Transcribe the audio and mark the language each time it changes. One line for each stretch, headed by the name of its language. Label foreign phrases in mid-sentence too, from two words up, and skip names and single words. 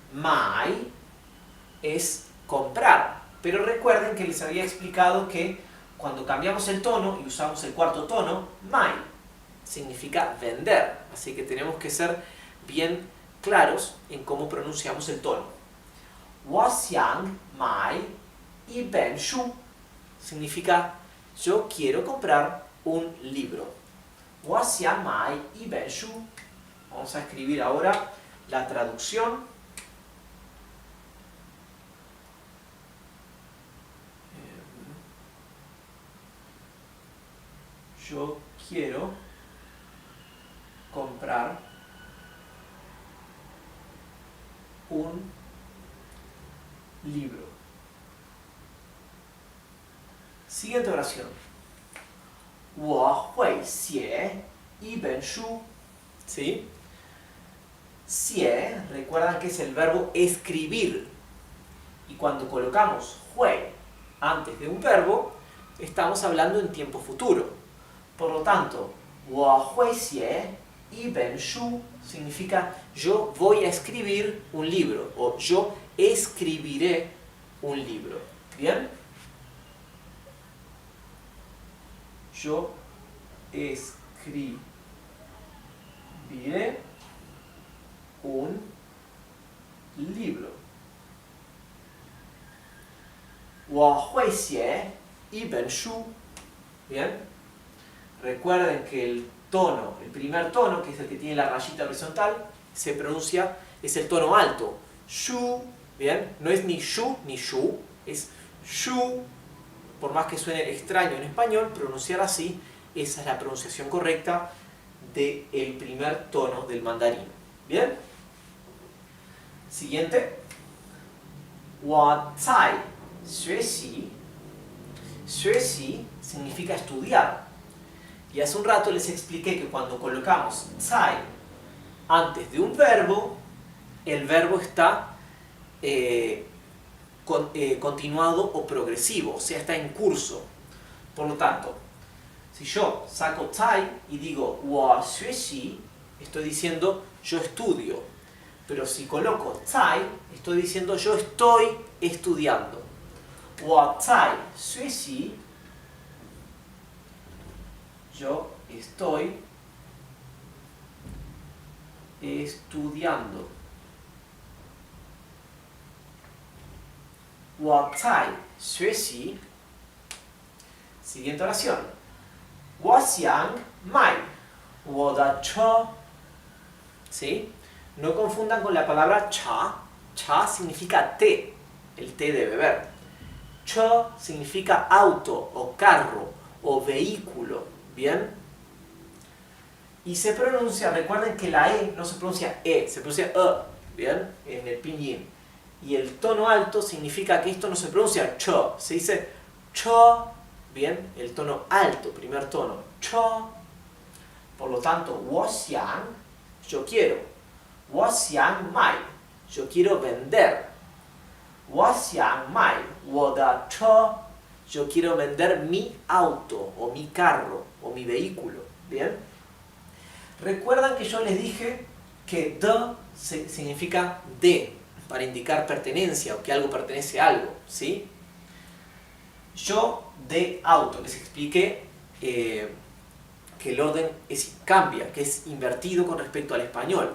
Spanish: Mai es comprar, Pero recuerden que les había explicado que cuando cambiamos el tono y usamos el cuarto tono, mai significa vender. Así que tenemos que ser bien claros en cómo pronunciamos el tono.
Chinese: 我想买一本书
Spanish: significa yo quiero comprar un libro.
Chinese: 我想买一本书.
Spanish: Vamos a escribir ahora la traducción. Yo quiero comprar un libro. Siguiente oración.
Chinese: 我会写一本书.
Spanish: ¿Sí? 写, recuerdan que es el verbo escribir. Y cuando colocamos 会 antes de un verbo, estamos hablando en tiempo futuro. Por lo tanto,
Chinese: 我会写一本书
Spanish: significa yo voy a escribir un libro o yo escribiré un libro. ¿Bien? Yo escribiré un libro.
Chinese: 我会写一本书.
Spanish: ¿Bien? Recuerden que el tono, el primer tono, que es el que tiene la rayita horizontal, se pronuncia, es el tono alto. Shu, ¿bien? No es ni shu ni shu, es shu. Por más que suene extraño en español, pronunciar así, esa es la pronunciación correcta del primer tono del mandarín. ¿Bien? Siguiente.
Chinese: 我在学习.
Spanish: 学习 significa estudiar. Y hace un rato les expliqué que cuando colocamos 在 antes de un verbo, el verbo está continuado o progresivo, o sea, está en curso. Por lo tanto, si yo saco 在 y digo
Chinese: 我学习,
Spanish: estoy diciendo yo estudio. Pero si coloco 在, estoy diciendo yo estoy estudiando.
Chinese: 我在学习,
Spanish: yo estoy estudiando.
Chinese: 我在学习.
Spanish: Siguiente oración.
Chinese: 我想买我的车.
Spanish: ¿Sí? No confundan con la palabra cha. Cha significa té, el té de beber. Che significa auto o carro o vehículo. ¿Bien? Y se pronuncia, recuerden que la E no se pronuncia E, se pronuncia E. ¿Bien? En el pinyin. Y el tono alto significa que esto no se pronuncia che, se dice che. Bien, el tono alto, primer tono, che. Por lo tanto,
Chinese: 我想,
Spanish: yo quiero.
Chinese: 我想买,
Spanish: yo quiero vender.
Chinese: 我想买我的车,
Spanish: yo quiero vender mi auto o mi carro o mi vehículo. Bien. Recuerdan que yo les dije que de significa de, para indicar pertenencia o que algo pertenece a algo, ¿sí? Yo de auto, les expliqué que el orden cambia, que es invertido con respecto al español.